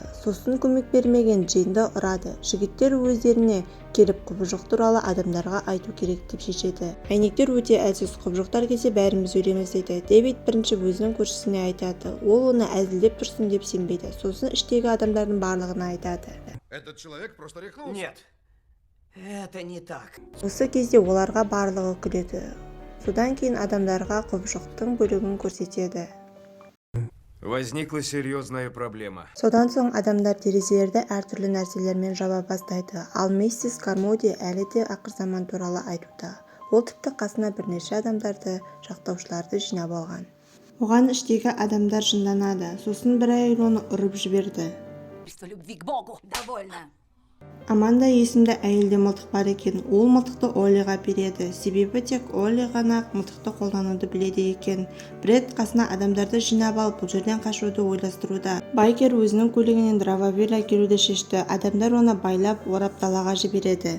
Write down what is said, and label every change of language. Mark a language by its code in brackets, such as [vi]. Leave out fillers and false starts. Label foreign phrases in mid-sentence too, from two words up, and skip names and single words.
[kk] Сосын көмек бермеген Джейнді ұрады. Жігіттер өздеріне келіп құбыжық туралы адамдарға айту керек деп шешеді. Әйнектер өте әлсіз, құбыжықтар келсе бәріміз өлеміз дейді. Дэвид бірінші өзінің көршісіне айтады. Ол оны әзілдеп тұрсын деп сенбейді. Сосын іштегі адамдардың барлығына айтады. [ru] Этот человек просто рехнулся. Нет, это не так. [kk] Осы кезде оларға барлығы күледі. Содан кейін адамдарға құбыжықтың бөлігін көрсетеді. [ru] Возникла серьезная проблема. [kk] Содан соң адамдар терезелерді әртүрлі нәрселермен жаба бастайды. Ал миссис Кармоди әлі де ақыр заман туралы айтуда. Ол тіпті қасына бірнеше адамдарды жақтаушыларды жинап алған. Оған іштегі адамдар жынданады. Сосын бір әйел оны ұрып жіберді. [ru] Любви к Богу. Довольно. [kk] Аманда есімді әйелде мылтық бар екен. Ол мылтықты Оллиға береді. Себебі тек Олли ғана мылтықты қолдануды біледі екен. Бред қасына адамдарды жинап алып бұл жерден қашуды ойластыруда. Байкер өзінің көлігінен дровавир әкелуді шешті. Адамдар оны байлап, орап далаға жібереді.